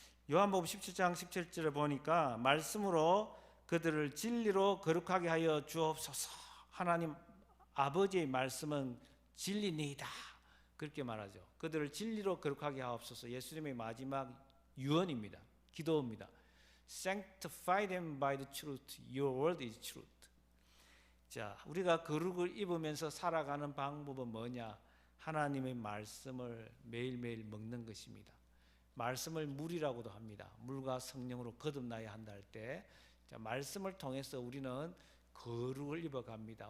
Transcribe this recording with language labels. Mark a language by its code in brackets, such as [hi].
[ko] 요한복음 17장 17절에 보니까 말씀으로 그들을 진리로 거룩하게 하여 주옵소서. 하나님 아버지의 말씀은 진리니이다. 그렇게 말하죠. 그들을 진리로 거룩하게 하옵소서. 예수님의 마지막 유언입니다. 기도입니다. [en] Sanctify them by the truth. Your word is truth. [ko] 자, 우리가 거룩을 입으면서 살아가는 방법은 뭐냐? 하나님의 말씀을 매일매일 먹는 것입니다. 말씀을 물이라고도 합니다. 물과 성령으로 거듭나야 한다 할 때, 자, 말씀을 통해서 우리는 거룩을 입어갑니다.